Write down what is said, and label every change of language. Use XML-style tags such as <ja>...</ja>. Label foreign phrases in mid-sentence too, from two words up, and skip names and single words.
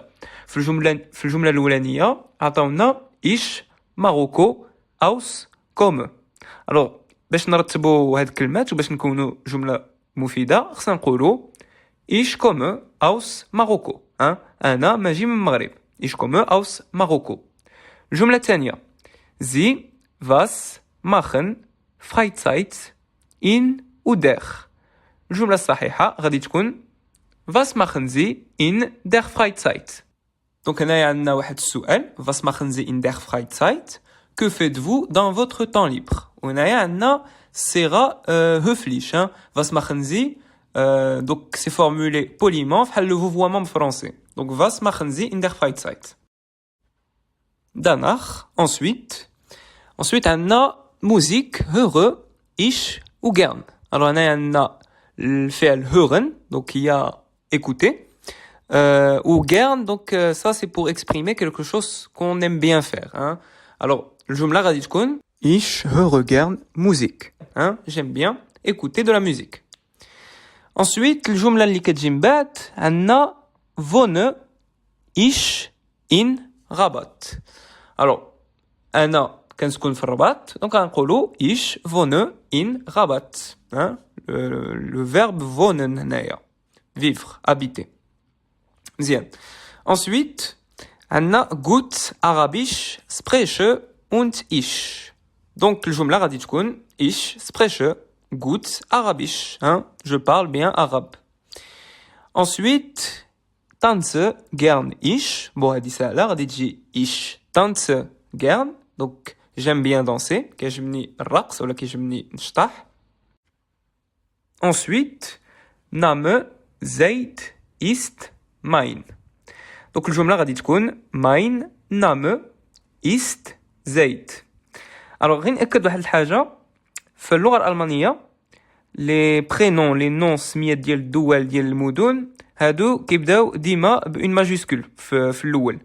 <ar>في الجمله الاولانيه عطاونا</ar> <de>ich Marokko aus komme.</de> <ar>الوغ باش نرتبوا هاد الكلمات وباش نكونوا جمله مفيده خصنا نقولوا</ar> <de>ich komme aus Marokko.</de> <ar>انا ماجي من المغرب.</ar> <de>ich komme aus Marokko.</de> <ar>الجمله الثانيه زي</ar> <de>was machen Freizeit in oder.</de> <ar>الجملة الصحيحة غادي تكون</ar> <de>was machen Sie in der Freizeit.</de> <ar>دونك هنايا عندنا واحد السؤال</ar> <de>was machen Sie in der Freizeit.</de> <fr>Que faites-vous dans votre temps libre.</fr> <ar>وهنايا عندنا صيغة</ar> <de>höflich. was machen Sie.</de> <fr>Donc c'est formulé poliment بحال le vouvoiement français.</fr> <de>Donc was machen Sie in der Freizeit.</de> <fr>Danach ensuite عندنا musique heureux ich ou gern. Alors</fr> <ar>هنايا عندنا الفعل</ar> <de>hören donc</de> <fr>il y a écouter ou gern donc ça c'est pour exprimer quelque chose qu'on aime bien faire.</fr> <de>Alors</de> <ar>الجملة غادي تكون</ar> <de>ich höre gern Musik.</de> <fr>J'aime bien écouter de la musique.</fr> <ar>Ensuite الجملة اللي كتجي من بعد عندنا</ar> <de>wohne ich in Rabat.</de> <ar>Alors أنا كنسكن في الرباط دونك غنقولوا</ar> <de>ich wohne in Rabat.</de> <fr>Le verbe wohnen هنايا vivre, habiter.</fr> <de>مزيان. Ensuite عندنا gut Arabisch spreche und ich. Donc</de> <ar>الجملة غادي تكون</ar> <de>ich spreche gut Arabisch.</de> <fr>Je parle bien arabe. Ensuite</fr> <de>tanze gern ich.</de> <ar>Bon هادي سهلة غادي تجي</ar> <de>ich tanze gern.</de> <fr>Donc j'aime bien danser.</fr> <ar>كيعجبني الرقص ولا كيعجبني نشطح.</ar> <de>Ensuite Name Zeit ist mein. Donc</de> <ar>الجملة غادي تكون</ar> <de>mein Name ist Zeit.</de> <ar>Alors غير نأكد واحد الحاجة في اللغة الألمانية</ar> <fr>les prénoms les noms</fr> <ar>سميات ديال الدول ديال المدن هادو كيبداو ديما</ar> <fr>par une majuscule</fr> <ar>في الأول.</ar>